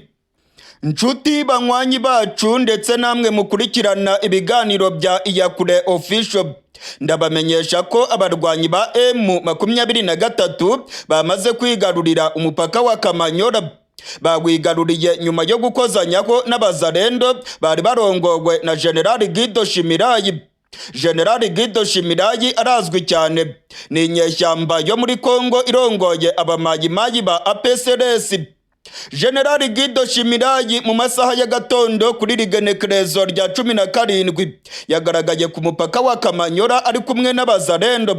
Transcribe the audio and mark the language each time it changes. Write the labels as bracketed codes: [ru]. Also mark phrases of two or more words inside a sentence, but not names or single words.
[rn] Nshuti banywanyi bacu ndetse namwe mukurikirana ibiganiro bya Iyakure Official, ndabamenyesha ko abarwanyi ba M23 bamaze kwigarurira umupaka wa KAMANYOLA. Bawigaruriye nyuma yo gukozanyaho n'abazarendo bari barongowe na General Guidon. General Guidon arazwi cyane, ni inyeshyamba yo muri Kongo irongoye abamayimayi ba APCLS. General Guidon mu masaha ya gatondo kuri rigenekerezo rya 17 yagaragaye ku mupaka wa KAMANYOLA ari kumwe n'abazarendo.